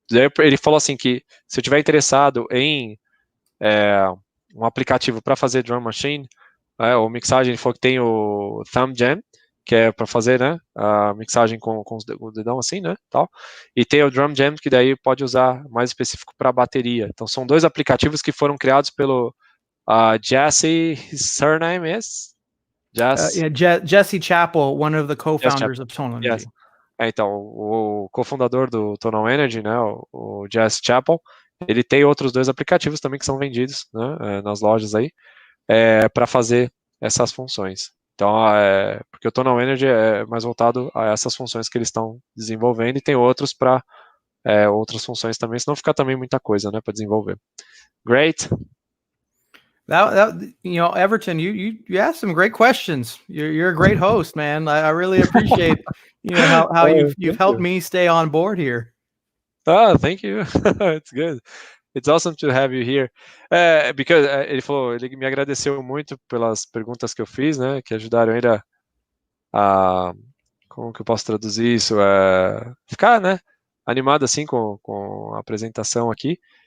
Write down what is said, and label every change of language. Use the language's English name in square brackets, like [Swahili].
[Portuguese] Daí ele falou assim que se eu tiver interessado em um aplicativo para fazer drum machine, ou mixagem, ele falou que tem o Thumb Jam, que é para fazer, né, a mixagem com o dedão assim, né, tal. E tem o Drum Jam, que daí pode usar mais específico para bateria. Então são dois aplicativos que foram criados pelo Jesse, [English] his surname is? 𝗬𝗓𝗢𝗦, one of the co-founders of Tonal Energy. Yes. [Portuguese] Então, o cofundador do Tonal Energy, né, o 𝗬𝗓𝗢𝗦, ele tem outros dois aplicativos também que são vendidos, né, nas lojas aí, para fazer essas funções. Então, porque o Tonal Energy é mais voltado a essas funções que eles estão desenvolvendo, e tem outros para outras funções também, senão fica também muita coisa, né, para desenvolver. [English] Great. That you know, Everton, you asked some great questions. You're a great host, man. I really appreciate how you've helped me stay on board here. Thank you. It's good. It's awesome to have you here. Because [Portuguese] ele me agradeceu muito pelas perguntas que eu fiz, né, que ajudaram ele a como que eu posso traduzir isso? Ficar, né, animado assim com a apresentação aqui.